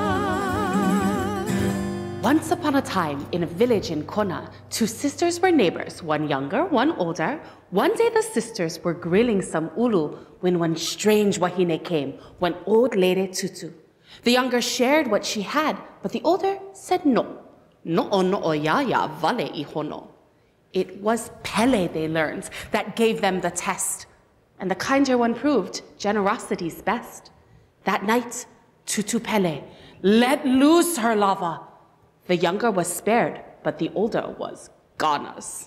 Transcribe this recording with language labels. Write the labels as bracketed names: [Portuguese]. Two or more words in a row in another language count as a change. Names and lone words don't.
[English] Once upon a time, in a village in Kona, two sisters were neighbors, one younger, one older. One day the sisters were grilling some ulu when one strange wahine came, one old lady tutu. The younger shared what she had, but the older said no. No'o yaya vale ihono. It was pele, they learned, that gave them the test. And the kinder one proved generosity's best. That night, Tutu Pele let loose her lava. The younger was spared, but the older was goner's.